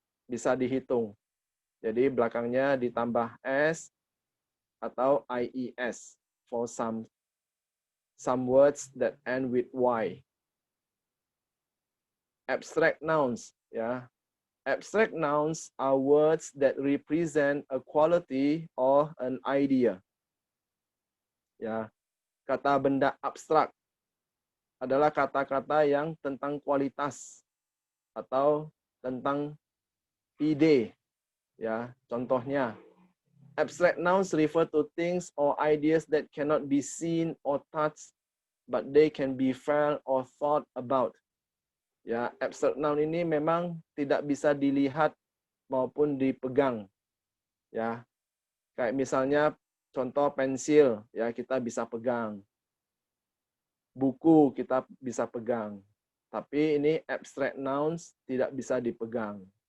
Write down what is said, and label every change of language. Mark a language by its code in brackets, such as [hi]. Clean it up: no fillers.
[id] Bisa dihitung. Jadi belakangnya ditambah S atau IES [en] for some words that end with Y. Abstract nouns, ya. Abstract nouns are words that represent a quality or an idea. Ya. [id] Kata benda abstrak adalah kata-kata yang tentang kualitas atau tentang ide. [en] Ya, [id] contohnya, [en] abstract nouns refer to things or ideas that cannot be seen or touched, but they can be felt or thought about. [id] Ya, abstract noun ini memang tidak bisa dilihat maupun dipegang. Ya, kayak misalnya contoh pensil, ya kita bisa pegang. Buku kita bisa pegang. Tapi ini abstract nouns tidak bisa dipegang.